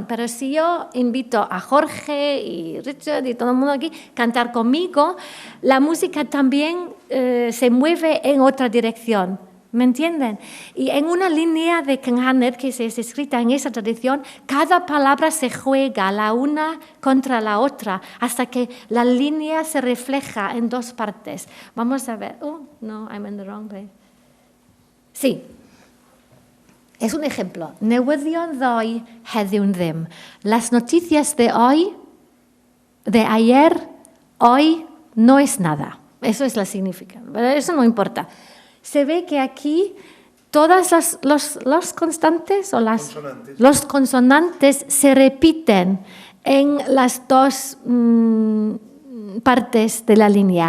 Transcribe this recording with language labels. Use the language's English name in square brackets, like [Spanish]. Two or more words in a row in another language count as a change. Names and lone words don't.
[Spanish] Pero si yo invito a Jorge y Richard y todo el mundo aquí a cantar conmigo, la música también se mueve en otra dirección. ¿Me entienden? Y en una línea de cynganedd que se es escrita en esa tradición, cada palabra se juega la una contra la otra hasta que la línea se refleja en dos partes. Vamos a ver. Oh, no, [English] I'm in the wrong place. [Spanish] Sí. Es un ejemplo. [Welsh] Newyddion ddoe heddiw'n ddim. [Spanish] Las noticias de hoy, de ayer, hoy, no es nada. Eso es la significación. Pero eso no importa. Se ve que aquí todas los constantes o los consonantes se repiten en las dos partes de la línea.